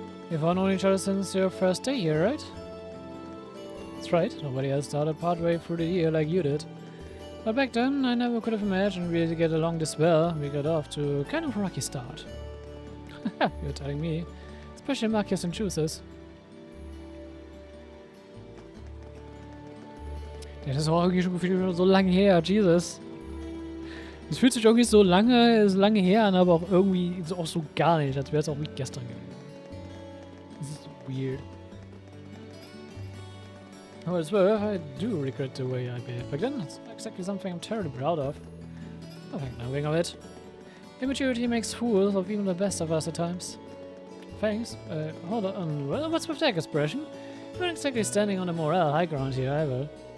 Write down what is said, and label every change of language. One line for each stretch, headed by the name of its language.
English: You've all known each other since your first day here, right? That's right, nobody else started partway through the year like you did. But back then, I never could have imagined we'd get along this well. We got off to kind of a rocky start. You're telling me. Especially Marcus and Chooses.
German: Ja, das war irgendwie schon so lange her, Jesus. Es fühlt sich irgendwie so lange her an, aber auch irgendwie so, auch so gar nicht, als wäre es auch wie gestern gewesen. Das ist so
English: weird. Oh, as well, I do regret the way I behaved back then. It's not exactly something I'm terribly proud of. I think nothing of it. Immaturity makes fools of even the best of us at times. Thanks. Hold on. Well, what's with that expression? You're not exactly standing on the moral high ground here, either.